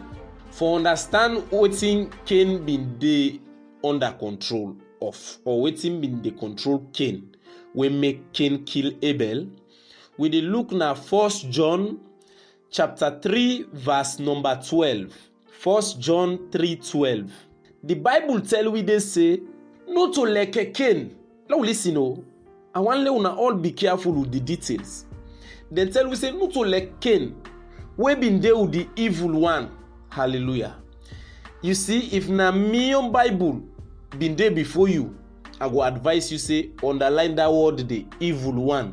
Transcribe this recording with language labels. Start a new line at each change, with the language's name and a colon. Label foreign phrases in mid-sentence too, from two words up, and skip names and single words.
Nigerian Pidgin: For understand wetin Cain been dey under control of, or wetin been dey control Cain we make Cain kill Abel, we dey look na 1 John chapter 3 verse number 12. 1 John 3:12. The Bible tell we dey say, not to like Cain. Now listen, oh, I want let una all be careful with the details. Then tell we say, not to like Cain, we been there with the evil one. Hallelujah. You see, if na me on Bible been there before you, I go advise you say, underline that word, the evil one.